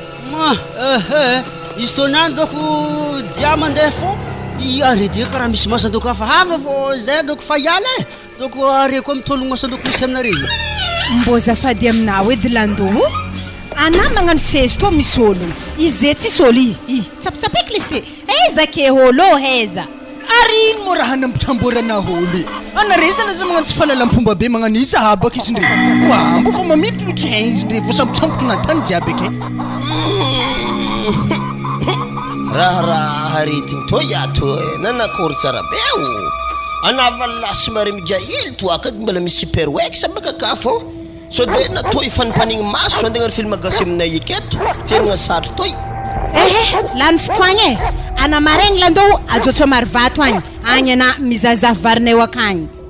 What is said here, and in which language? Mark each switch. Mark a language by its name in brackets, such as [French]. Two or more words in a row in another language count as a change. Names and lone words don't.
[Malagasy] Ma, eh, eh, izy tô niany doko dia mandeha fô. I are dia karaha misy masina doko hafa hafa fô zay doko fa hiala e. Doko are koa mitologno masina doko misy aminareo. Mbo zafady aminao edy landô. Ana magnano sezy tô misy olo. Izy zay tsisy olo i. I, tsapitsapaiky le izy ty. Eza ke holo, heza. Ary ino moa raha nampitamborana holo e? Anareo zany aza magnano tsy fahalalam-pomba be magnano izy habaka izy ndre. Oa, mbo fa mamitritry haigny izy ndre, vao sambotsambotro na tany jiaby ake. Mm. Raha, raha aretigny toy ato, e, nanakory tsara be o. Anava lasy mare migahily to akady mbola misy super wax baka ka fô. So de natao ifanipanigny maso andeha film gasy aminay eketo. Fiainagna sarotry toy. Ehe, lany fotoagna e. Ana maraigny landô ajotsô maro vato agny. Agny ana mizahazaha varinay akagny.